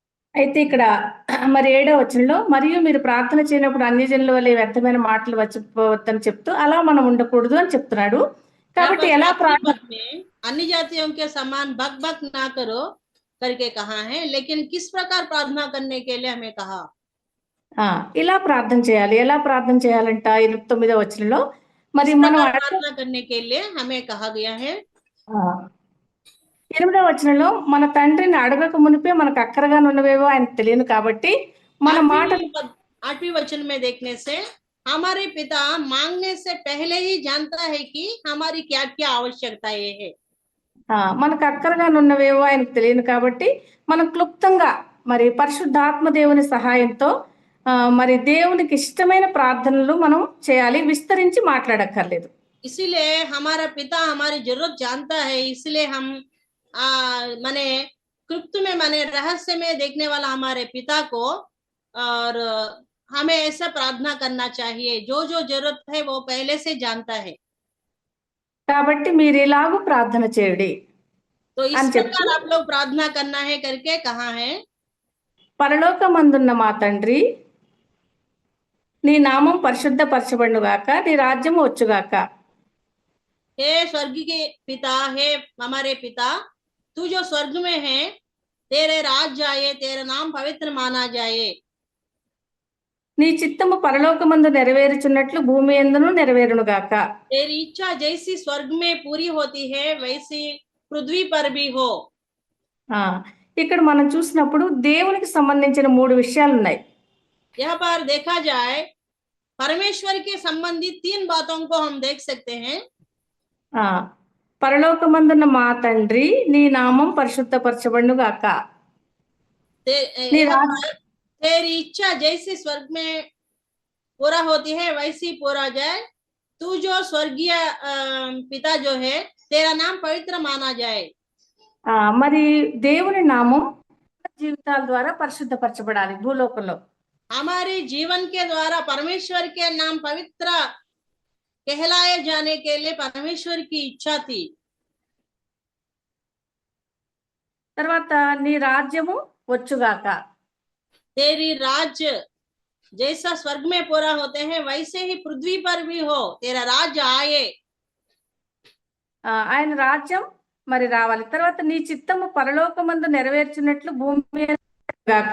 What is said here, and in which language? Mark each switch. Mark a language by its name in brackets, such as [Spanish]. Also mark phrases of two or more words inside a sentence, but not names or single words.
[Telugu] అయితే ఇక్కడ మరి 7వ వచనంలో మరియు మీరు ప్రార్థన చేయనప్పుడు అన్యజనుల వలె వ్యర్థమైన మాటలు వచ్చిపోవద్దని చెప్తూ అలా మనం ఉండకూడదు అని చెప్తున్నాడు. [Hindi] यहाँ [Telugu] కాబట్టి [Hindi] पर [Telugu] ఎలా [Hindi] 7वीं [Telugu] ప్రార్థన [Hindi] पद में अन्य जातियों के समान बक बक ना करो करके कहा है, लेकिन किस प्रकार प्रार्थना करने के लिए हमें कहा। [Telugu] ఇలా ప్రార్థన చేయాలి. ఎలా ప్రార్థన చేయాలంట 9వ వచనంలో మరి [Hindi] किस [Telugu] మనం [Hindi] प्रकार [Telugu] అడగ [Hindi] प्रार्थना करने के लिए हमें कहा गया है। [Telugu] ఆ, 8వ వచనంలో మన తండ్రిని అడగక మునిపే మనకు అక్కరగా ఉన్నవేవో ఆయనకు తెలియదు కాబట్టి మన మాట [Hindi] 8वीं वचन में देखने से हमारे पिता मांगने से पहले ही जानता है कि हमारी क्या क्या आवश्यकताएं है। [Telugu] మనకు అక్కరగా ఉన్నవేవో ఆయనకు తెలియదు కాబట్టి మనం క్లుప్తంగా మరి పరిశుద్ధాత్మ దేవుని సహాయంతో మరి దేవునికి ఇష్టమైన ప్రార్థనలు మనం చేయాలి, విస్తరించి మాట్లాడక్కర్లేదు. [Hindi] इसीलिए हमारा पिता हमारी जरूरत जानता है, इसलिए हम माने क्लुप्त में माने रहस्य में देखने वाला हमारे पिता को, और हमें ऐसा प्रार्थना करना चाहिए, जो जो जरूरत है वो पहले से जानता है। [Telugu] కాబట్టి మీరు ఇలాగూ ప్రార్థన చేయుడి [Hindi] तो इस [Telugu] అని చెప్తూ, [Hindi] प्रकार आप लोग प्रार्थना करना है करके कहा है। [Telugu] పరలోకమందున్న మా తండ్రి, నీ నామం పరిశుద్ధపరచబడుగాక, నీ రాజ్యం వచ్చుగాక. [Hindi] हे स्वर्ग के पिता, हे हमारे पिता, तू जो स्वर्ग में है, तेरे राज आए, तेरा नाम पवित्र माना जाए। [Telugu] నీ చిత్తము పరలోకమందు నెరవేరుచున్నట్లు భూమి యందును నెరవేరునుగాక. [Hindi] तेरी इच्छा जैसी स्वर्ग में पूरी होती है वैसी पृथ्वी पर भी हो। [Telugu] ఇక్కడ మనం చూసినప్పుడు దేవునికి సంబంధించిన 3 విషయాలు ఉన్నాయి. [Hindi] यहाँ पर देखा जाए परमेश्वर के संबंधित 3 बातों को हम देख सकते हैं। [Telugu] పరలోకమందున్న మా తండ్రి, నీ నామం పరిశుద్ధపరచబడునుగాక. [Hindi] तेरी इच्छा जैसी स्वर्ग में पूरा होती है वैसी पूरा जाए, तू जो स्वर्गीय पिता जो है, तेरा नाम पवित्र माना जाए। [Telugu] మరి దేవుని నామం జీవితాల ద్వారా పరిశుద్ధపరచబడాలి భూలోకంలో. [Hindi] हमारे जीवन के द्वारा परमेश्वर के नाम पवित्र कहलाए जाने के लिए परमेश्वर की इच्छा थी। [Telugu] తర్వాత నీ రాజ్యము వచ్చుగాక. [Hindi] तेरी राज्य जैसा स्वर्ग में पूरा होते हैं वैसे ही पृथ्वी पर भी हो, तेरा राज्य आए। [Telugu] ఆయన రాజ్యం మరి రావాలి. తర్వాత నీ చిత్తము పరలోకమందు నెరవేర్చినట్లు భూమి మీద గాక.